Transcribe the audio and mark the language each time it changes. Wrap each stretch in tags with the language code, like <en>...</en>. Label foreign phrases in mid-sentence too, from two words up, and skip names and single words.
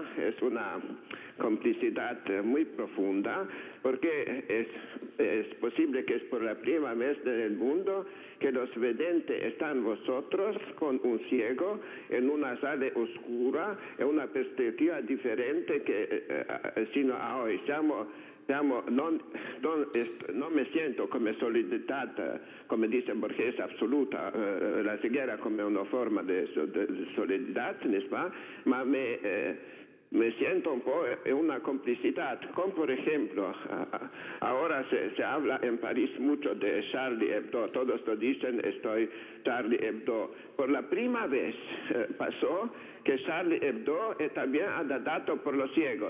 <es>Es una complicidad muy profunda, porque es posible que es por la primera vez en el mundo que los videntes están vosotros con un ciego en una sala oscura, en una perspectiva diferente que sino a hoy.</es> <it>Non mi sento come solidità, come dice Borges, assoluta,</it> <es>la ceguera</es> <it>come una forma di solidità,</it> <fr>n'est-ce pas?</fr> <es>Ma me siento un poco en una complicidad, como por ejemplo, ahora se habla en París mucho de Charlie Hebdo, todos lo dicen, estoy Charlie Hebdo. Por la primera vez pasó que Charlie Hebdo también ha dado por los ciegos.</es>